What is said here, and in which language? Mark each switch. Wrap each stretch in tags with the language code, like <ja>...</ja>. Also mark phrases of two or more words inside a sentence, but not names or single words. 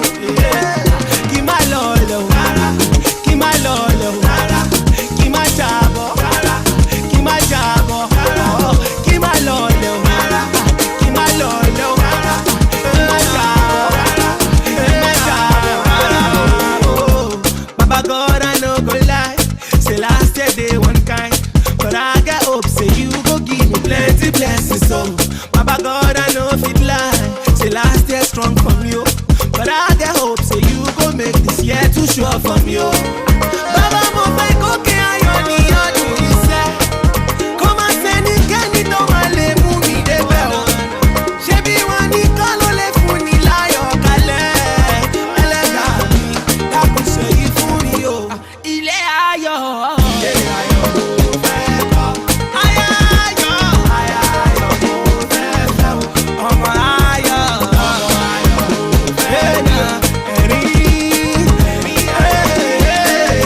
<yo>Kí má lọlẹ̀ o, kí má lọlẹ̀ o, kí má jábọ̀, kí má jábọ̀, kí má lọlẹ̀ o, kí má lọlẹ̀ o, kí má jábọ̀, kí má jábọ̀.</yo> <pcm>Baba God, I no go lie, say last year they one kind, but I get hope say you go give me plenty blessings. So Baba God, I no fit lie, say last year strong for me, oh, but I get hope say you go make this year too sure for me.</pcm> <yo>Oh, Baba mo fẹ́ kókè ayọ̀ ní ọdún yìí sẹ́, kó má sẹ́ni kẹ́ni tó máa lè mú mi débẹ̀ o. Ṣebí wọn ní kọ́ ló lè fún ni láyọ̀ kalẹ̀, ẹlẹ́dàá mi dákun ṣèyí fún mi o. Ilé ayọ̀ mo fẹ́ kọ́, aya ayọ̀ mo fẹ́ fẹ́ o, ọmọ ayọ̀ mo fẹ́ náà, ẹ̀rín</yo>